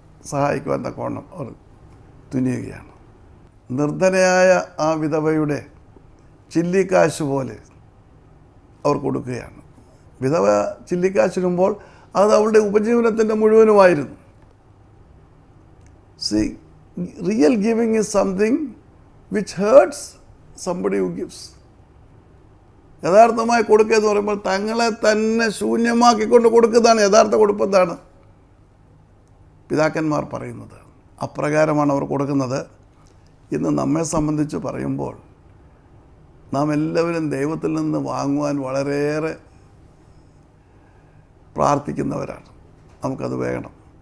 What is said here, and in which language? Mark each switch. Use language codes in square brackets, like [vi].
[ml] സഹായിക്കുവാൻ തക്കവണ്ണം അവർ തുനിയുകയാണ്. നിർധനയായ ആ വിധവയുടെ ചില്ലിക്കാശ് പോലെ അവർ കൊടുക്കുകയാണ്. വിധവ ചില്ലിക്കാശിടുമ്പോൾ അത് അവളുടെ ഉപജീവനത്തിൻ്റെ മുഴുവനുമായിരുന്നു. [en] See, real giving is something which hurts somebody who gives. [ml] യഥാർത്ഥമായി കൊടുക്കുക എന്ന് പറയുമ്പോൾ തങ്ങളെ തന്നെ ശൂന്യമാക്കിക്കൊണ്ട് കൊടുക്കുന്നതാണ് യഥാർത്ഥ കൊടുപ്പെന്നാണ് പിതാക്കന്മാർ പറയുന്നത്. അപ്രകാരമാണ് അവർ കൊടുക്കുന്നത്. ഇന്ന് നമ്മെ സംബന്ധിച്ച് പറയുമ്പോൾ നാം എല്ലാവരും ദൈവത്തിൽ നിന്ന് വാങ്ങുവാൻ വളരെയേറെ പ്രാർത്ഥിക്കുന്നവരാണ്. നമുക്കത് വേണം.